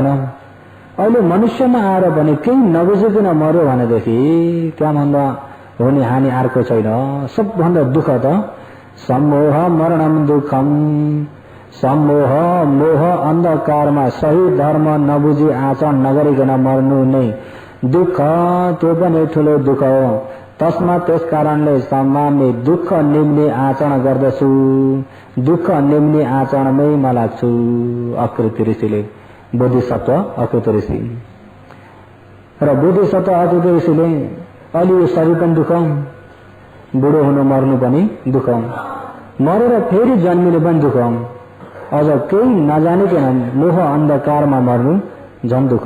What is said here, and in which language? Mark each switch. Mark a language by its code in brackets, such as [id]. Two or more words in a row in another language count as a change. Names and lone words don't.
[ne] अहिले मनुष्यमा आएर पनि केही नबुझिकन मर्यो भनेदेखि त्यहाँभन्दा हुने हानि अर्को छैन। सबभन्दा दुःख त [pi] सम्मोह मरणम दुःखम, [ne] सम्मोह मोह अन्धकारमा सही धर्म नबुझी आचरण नगरिकन मर्नु नै दुःख, त्यो पनि ठुलो दुःख हो। तस्मा त्यस कारणले सम्मानले दुःख निम्ने आचरण गर्दछु, दुःख निम्ने आचरणमै म लाग्छु। अकृति ऋषिले, बोधिसत्व अकृति ऋषि र बोधिसत्व अकृति ऋषिले अलि शरीर पनि दुःख, बुढो हुनु मर्नु पनि दुःख, मरेर फेरि जन्मिनु पनि दुःख, अझ केही नजानिकन मोह अन्धकारमा मर्नु झन् दुःख।